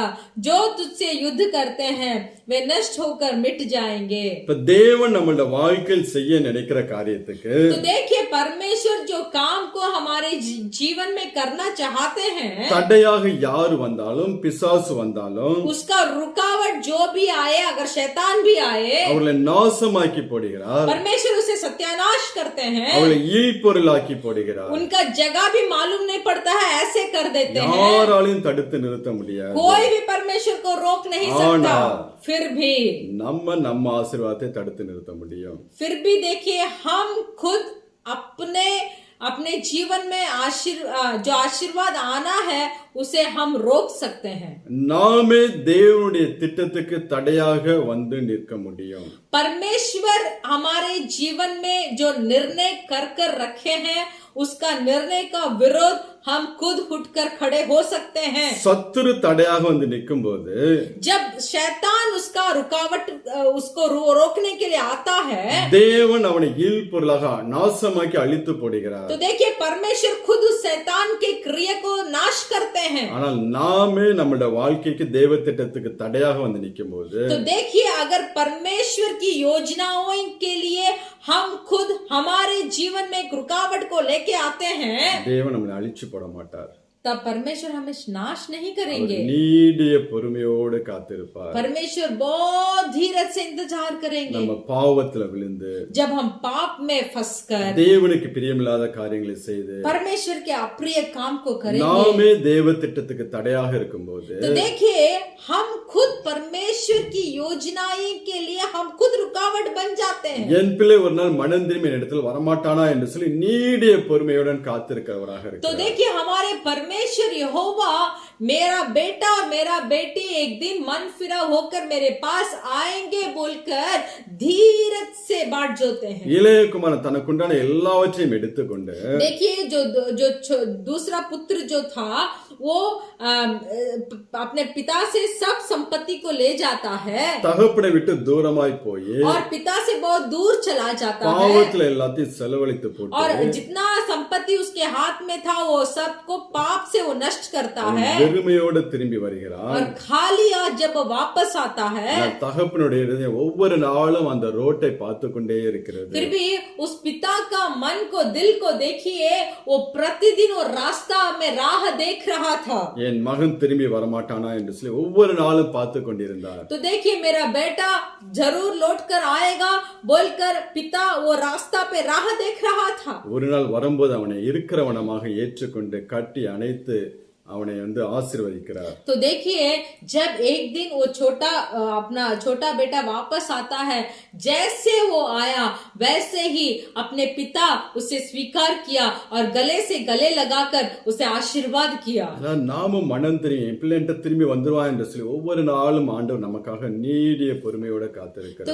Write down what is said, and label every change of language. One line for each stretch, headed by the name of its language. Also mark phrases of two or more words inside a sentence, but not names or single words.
Hindi: जो तुझसे युद्ध करते हैं वे नष्ट होकर मिट जाएंगे.
Tamil: இப்ப தேவன் நம்மளுடைய வாழ்க்கையில் செய்ய நினைக்கிற காரியத்துக்கு
Hindi: तो देखिए परमेश्वर जो काम को हमारे जीवन में करना चाहते हैं
Tamil: தடையாக யார் வந்தாலும் பிசாசு வந்தாலும்
Hindi: उसका रुकावट जो भी आए, अगर शैतान भी आए
Tamil: அவர்களை நாசமாக்கி போடுகிறார்.
Hindi: परमेश्वर उसे सत्यानाश करते हैं.
Tamil: அவர்களை இல் பொருளாக்கி போடுகிறார்.
Hindi: उनका जगह भी मालूम नहीं पड़ता है, ऐसे कर देते हैं.
Tamil: யாராலையும் தடுத்து நிறுத்த முடியாது.
Hindi: कोई भी परमेश्वर को रोक नहीं सकता. फिर भी
Tamil: நம்ம ஆசீர்வாதத்தை தடுத்து நிறுத்த முடியும்.
Hindi: फिर भी देखिए हम खुद अपने जीवन में जो आशीर्वाद आना है उसे हम रोक सकते हैं.
Tamil: நாமே தேவனுடைய திட்டத்துக்கு தடையாக வந்து நிற்க முடியும்.
Hindi: परमेश्वर हमारे जीवन में जो निर्णय कर रखे हैं उसका निर्णय का विरोध हम खुद उठकर खड़े हो सकते हैं.
Tamil: சத்துரு தடையாக வந்து நிற்கும் போது
Hindi: जब शैतान उसका रुकावट उसको रोकने के लिए आता है
Tamil: தேவன் அவனை இல் பொருளாக நாசமாக்கி அழித்து போடுகிறார்.
Hindi: तो देखिए परमेश्वर खुद उस शैतान के क्रिया को नाश करते हैं.
Tamil: ஆனால் நாமே நம்மளுடைய வாழ்க்கைக்கு தேவ திட்டத்துக்கு தடையாக வந்து நிற்கும் போது
Hindi: तो देखिए अगर परमेश्वर की योजनाओं के लिए हम खुद हमारे जीवन में एक रुकावट को लेके आते हैं
Tamil: தேவன் நம்மளை அழிச்சு போட மாட்டார்.
Hindi: तब परमेश्वर हमें नाश नहीं करेंगे.
Tamil: நீடிய பொறுமையோடு காத்திருப்பார்.
Hindi: परमेश्वर बहुत धीरज से इंतजार करेंगे.
Tamil: நம்ம பாவத்துல விழுந்து
Hindi: जब हम पाप में फंसकर
Tamil: தேவனுக்கு பிரியமில்லாத காரியங்களை செய்து
Hindi: परमेश्वर के अप्रिय काम को करेंगे
Tamil: நாமே தேவ திட்டத்துக்கு தடையாக இருக்கும்போது
Hindi: तो देखिए हम खुद परमेश्वर की योजनाएं के लिए हम खुद रुकावट बन जाते हैं.
Tamil: என் பிள்ளை ஒரு நாள் மனம் திரும்பி என் இடத்தில் வரமாட்டானா என்று சொல்லி நீடிய பொறுமையுடன் காத்திருக்கிறவராக
Hindi: तो
Tamil: இருக்கிறார்.
Hindi: देखिए हमारे परमेश्वर यहोवा मेरा बेटा और मेरा बेटी एक दिन मन फिरा होकर मेरे पास आएंगे बोलकर धीरज से बाट जोते हैं.
Tamil: இளைய குமாரன் தனக்குண்டான எல்லாவற்றையும் எடுத்துக்கொண்டு
Hindi: देखिए जो दूसरा पुत्र जो था वो अपने पिता से सब संपत्ति को ले जाता है
Tamil: தகப்பனை விட்டு தூரமாய் போய்
Hindi: और पिता से बहुत दूर चला जाता है
Tamil: பாவத்துல எல்லாத்தையும் செலவழித்து போட்டு
Hindi: और जितना संपत्ति उसके हाथ में था वो सबको पाप से वो नष्ट करता है
Tamil: வெறுமையோடு திரும்பி வருகிறார்.
Hindi: और खाली आज जब वो वापस आता है
Tamil: தகப்பனுடைய இருதயம் ஒவ்வொரு நாளும் அந்த ரோட்டை பார்த்து கொண்டே இருக்கிறது.
Hindi: फिर भी उस पिता का मन को दिल को देखिए वो प्रतिदिन वो रास्ता में राह देख रहा था.
Tamil: என் மகன் திரும்பி வரமாட்டானா என்று சொல்லி ஒவ்வொரு நாளும் பார்த்து கொண்டிருந்தார்.
Hindi: तो देखिए मेरा बेटा जरूर लौट कर आएगा बोलकर पिता वो रास्ता पे राह देख रहा था.
Tamil: ஒரு நாள் வரும்போது அவனை இருக்கிறவனமாக ஏற்றுக்கொண்டு கட்டி அணைத்து அவனை வந்து ஆசீர்வதிக்கிறார்.
Hindi: तो देखिए जब एक दिन वो अपना छोटा बेटा वापस आता है, जैसे वो आया वैसे ही अपने पिता उसे स्वीकार किया और गले से गले लगाकर उसे आशीर्वाद किया.
Tamil: அதான் நாமும் மனம் தெரியும் பிள்ளைன்ட்ட திரும்பி வந்துருவான் என்று சொல்லி ஒவ்வொரு நாளும் ஆண்டவர் நமக்காக நீடிய பொறுமையோட காத்திருக்கிறார்.